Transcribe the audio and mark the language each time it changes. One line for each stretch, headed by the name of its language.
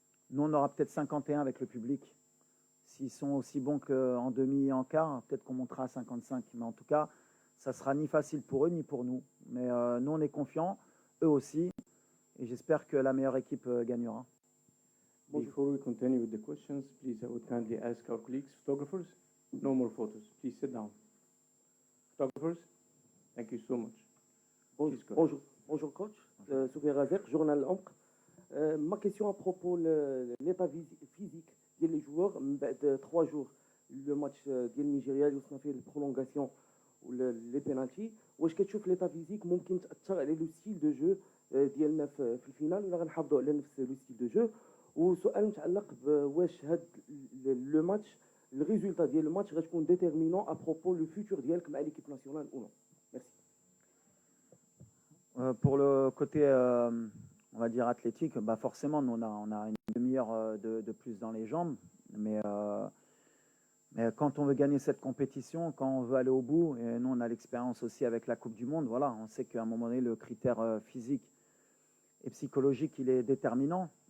French: Nous, on aura peut-être 51 avec le public. S'ils sont aussi bons qu'en demi et en quart, peut-être qu'on montera à 55. Mais en tout cas, ça sera ni facile pour eux, ni pour nous. Mais nous, on est confiants, eux aussi. Et j'espère que la meilleure équipe gagnera.
English: Before we continue with the questions, please, I would kindly ask our colleagues, photographers, no more photos. Please sit down. Photographers, thank you so much.
French: Bonjour coach, Soufiane Razek, journal Ancre. Ma question à propos de l'état physique des joueurs de 3 jours. Le match du Nigeria, où on a fait la prolongation ou les pénaltys. Est-ce que tu fais l'état physique
Arabic: ممكن تأثر على
French: le style de jeu
Arabic: ديالنا في الفينال ولا غنحافظوا على نفس لو ستيل دو جو؟ وسؤال متعلق بواش هاد لو ماتش الريزولتا ديال الماتش غتكون ديتيرمينون ابروبو لو فيتور ديالك مع ليكيب ناسيونال او نو؟ ميرسي.
French: Pour le côté, on va dire athlétique, bah forcément, nous, on a une demi-heure de plus dans les jambes. Mais quand on veut gagner cette compétition, quand on veut aller au bout, et nous, on a l'expérience aussi avec la Coupe du Monde, voilà, on sait qu'à un moment donné, le critère physique et psychologique, il est déterminant.